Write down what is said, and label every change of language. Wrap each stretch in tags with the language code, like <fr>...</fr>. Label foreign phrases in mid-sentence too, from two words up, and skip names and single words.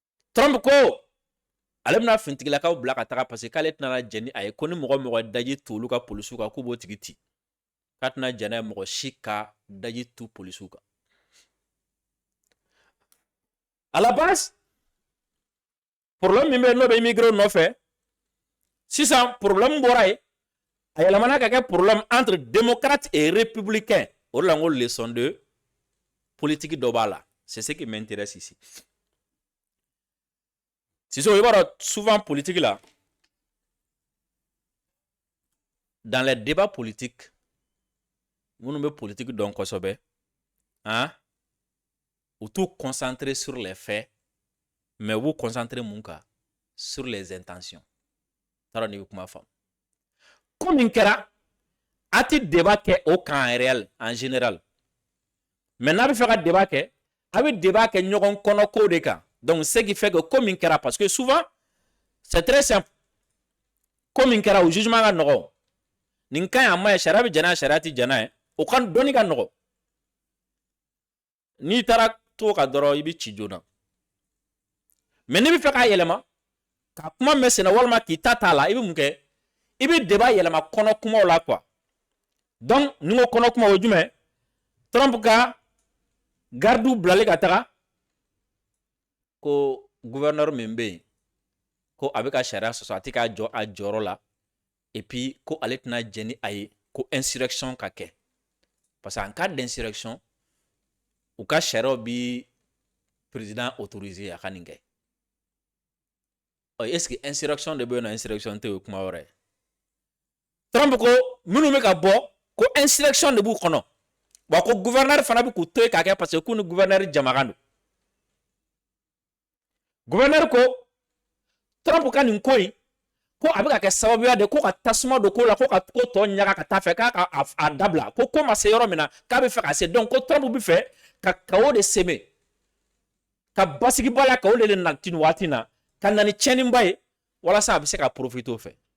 <bm>Trump ko ale bɛna fintigilakaw bila ka taga</bm> <fr>parce que</fr> <bm>k'ale tɛna jɛni a ye ko ni mɔgɔ daji tu olu ka polisiw kan k'u b'o tigi ci k'a tɛna jɛn n'a ye mɔgɔ si ka daji tu polisiw kan.</bm> <fr>À la base</fr> <bm>problème min bɛ n'o bɛ immigré nɔfɛ sisan problème bɔra yen a yɛlɛmana ka kɛ</bm> <fr>problème entre démocrate et républicain</fr> <bm>o de la n ko</bm> <fr>leçon de politique</fr> <bm>dɔ b'a la</bm> <fr>c'est ce qui m'intéresse ici.</fr> <bm>Sisan i b'a dɔn souvent politique la</bm> <fr>dans les débats politiques</fr> <bm>minnu bɛ politique dɔn kosɛbɛ hein ou t'u</bm> <fr>concentrer sur les faits mais</fr> <bm>u b'u concentrer mun kan</bm> <fr>sur les intentions.</fr> <bm>T'a dɔn n'i bɛ kuma faamu. Ko min kɛra a ti débat kɛ o kan</bm> <fr>en réel en général mais</fr> <bm>n'a bɛ fɛ ka débat kɛ a bɛ débat kɛ ɲɔgɔn kɔnɔ ko de kan.</bm> <fr>Donc ce qui fait que</fr> <bm>ko min kɛra</bm> <fr>parce que souvent c'est très simple</fr> <bm>ko min kɛra o jugement ka nɔgɔn nin ka ɲi a ma ɲi sariya bɛ jɛn n'a ye sariya ti jɛn n'a ye o ka dɔnni ka nɔgɔn n'i taara to ka dɔrɔn i bɛ ci joona mais n'i bɛ fɛ k'a yɛlɛma ka kuma mɛn senna walima k'i ta t'a la i bɛ mun kɛ i bɛ débat yɛlɛma kɔnɔ kumaw la quoi. Donc ni ko kɔnɔ kuma o ye jumɛn Trump ka gardiw bilali ka taga ko gouverneur min bɛ yen ko a bɛ ka sariya sɔsɔ a tɛ k'a jɔ a jɔyɔrɔ la</bm> <fr>et puis</fr> <bm>ko ale tɛna jɛn ni a ye ko insurrection ka kɛ</bm> <fr>parce que en cas d'insurrection</fr> <bm>u ka sariyaw bi</bm> <fr>président autorisé</fr> <bm>a ka nin kɛ.</bm> <fr>Est ce que insurrection</fr> <bm>de bɛ yen nɔ insurrection tɛ o ye kuma wɛrɛ ye. Trump ko minnu bɛ ka bɔ ko insurrection de b'u kɔnɔ wa ko gouverneur fana bɛ k'u to yen k'a kɛ</bm> <fr>parce que</fr> <bm>k'u ni gouverneur jamakan don. Gouverneur ko Trump ka nin ko in ko a bɛ ka kɛ sababuya de ko ka tasuma don ko la ko ka ko tɔ ɲaga ka taa fɛ k'a ka a dabila ko ma se yɔrɔ min na k'a bɛ fɛ ka se donc ko Trump bɛ fɛ ka kawo de sɛmɛ ka basigiba la kawo de na tin waati na ka na ni tiɲɛniba ye walasa a bɛ se ka profiter o fɛ.</bm>